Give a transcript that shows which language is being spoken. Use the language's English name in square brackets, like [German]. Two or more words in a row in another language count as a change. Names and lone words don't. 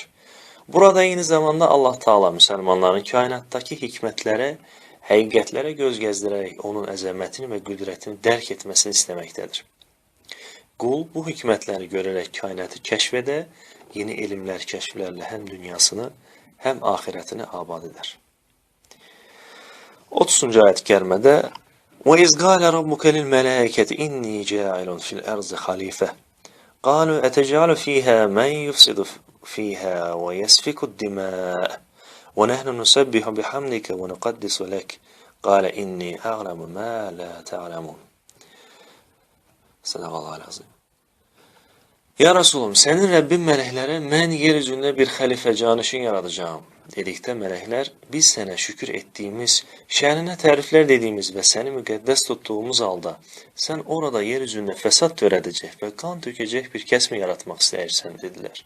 [Azerbaijani] Burada eyni zamanda Allah Teala müsəlmanların kainatdakı hikmətlərə, həqiqətlərə göz gəzdirərək onun əzəmətini və qüdrətini dərk etməsini istəməkdədir. Qul bu hikmətləri görərək kainatı kəşf edə, yeni elmlər, kəşflərlə həm dünyasını, həm ahirətini abad edər. 30. ayət-i kərimədə [Arabic] وَإِذْ قَالَ رَبُّكَ لِلْمَلَائِكَةِ إِنِّي جَاعِلٌ فِي الْأَرْضِ خَلِيفَةً قَالُوا أَتَجْعَلُ فِيهَا مَنْ يُفْسِدُ فِيهَا وَيَسْفِكُ الدِّمَاءَ وَنَحْنُ نُسَبِّحُ بِحَمْدِكَ وَنُقَدِّسُ لَكَ قَالَ إِنِّي أَعْلَمُ مَا لَا تَعْلَمُونَ صدق الله عليه. [Azerbaijani] Ya Resulüm, sənin Rəbbin mələklərə mən yeryüzündə bir xəlifə canişin yaradacağım dedikdə mələklər biz sənə şükür etdiyimiz, şəninə təriflər dediyimiz və səni müqəddəs tutduğumuz halda sən orada yeryüzündə fəsad törədəcək və qan tökəcək bir kəsmi yaratmaq istəyirsən dedilər.